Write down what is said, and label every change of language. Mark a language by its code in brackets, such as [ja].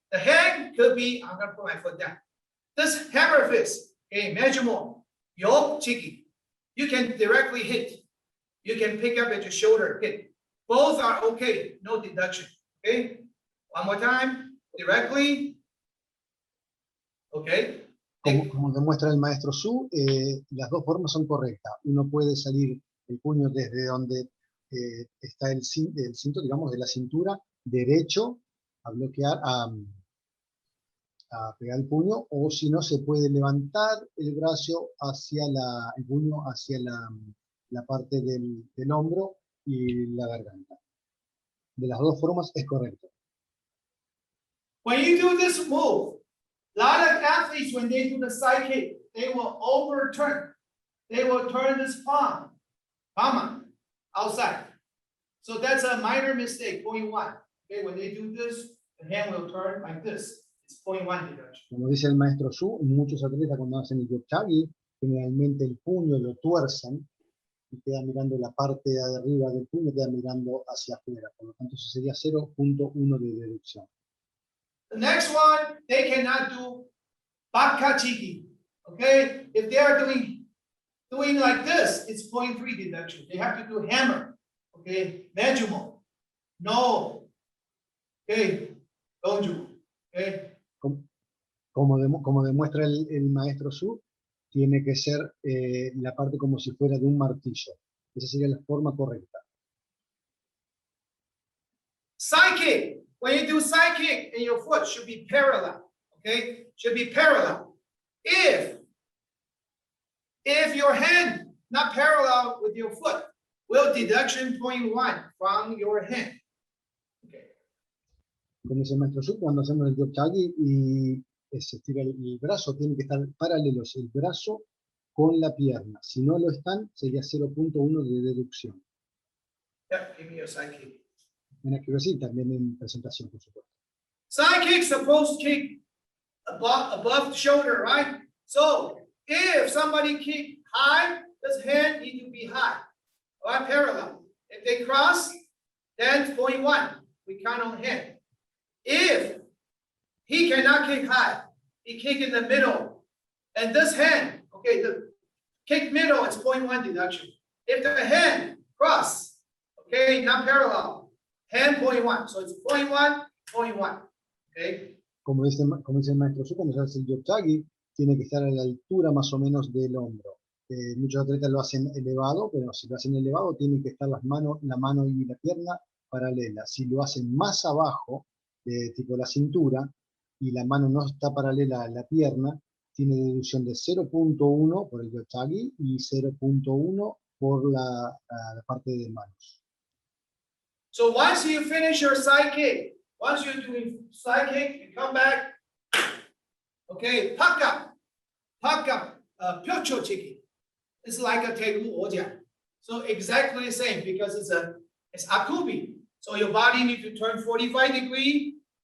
[en] The hand could be, I'm gonna put my foot down. This hammer fist, okay, measure more. Yo chiki, you can directly hit. You can pick up at your shoulder, hit. Both are okay, no deduction. Okay, one more time, directly. Okay. [es] Como demuestra el maestro Su, las dos formas son correctas. Uno puede salir el puño desde donde está el cinto, digamos, de la cintura, derecho, a bloquear, a pegar el puño, o si no, se puede levantar el brazo hacia el puño hacia la parte del hombro y la garganta. De las dos formas es correcto. [en] When you do this move, a lot of athletes, when they do the side kick, they will overturn. They will turn this palm outside. So that's a minor mistake, 0.1. Okay, when they do this, the hand will turn like this. It's 0.1 deduction. [es] Como dice el maestro Su, muchos atletas cuando hacen el yochagi, generalmente el puño lo tuercen y queda mirando la parte de arriba del puño, queda mirando hacia afuera. Por lo tanto, eso sería 0.1 de deducción. [en] The next one, they cannot do bakachiki. Okay, if they are doing like this, it's 0.3 deduction. They have to do hammer. Okay, mejumo. No. Okay, doju. Okay. [es] Como demuestra el maestro Su, tiene que ser la parte como si fuera de un martillo. Esa sería la forma correcta. [en] Side kick. When you do side kick, and your foot should be parallel. Okay, should be parallel. If your hand not parallel with your foot, will deduction 0.1 from your hand. Okay. [es] Como dice el maestro Su, cuando hacemos el yochagi y se estira el brazo, tienen que estar paralelos el brazo con la pierna. Si no lo están, sería 0.1 de deducción. [en] Yeah, give me your side kick. [es] En accuracy, también en presentación, por supuesto. [en] Side kick supposed to kick above the shoulder, right? So if somebody kick high, this hand need to be high, or parallel. If they cross, then 0.1. We count on hand. If he cannot kick high, he kick in the middle, and this hand, okay, the kick middle is 0.1 deduction. If the hand cross, okay, not parallel, hand 0.1, so it's 0.1, 0.1, okay? [es] Como dice el maestro Su, cuando se hace el yochagi, tiene que estar a la altura más o menos del hombro. Muchos atletas lo hacen elevado, pero si lo hacen elevado, tienen que estar la mano y la pierna paralelas. Si lo hacen más abajo, tipo la cintura, y la mano no está paralela a la pierna, tiene deducción de 0.1 por el yochagi y 0.1 por la parte de manos. [en] So once you finish your side kick, once you're doing side kick, you come back. Okay, paka, pyocho chiki. It's like a tegu oja. So exactly the same because it's akubi. So your body needs to turn 45 degrees.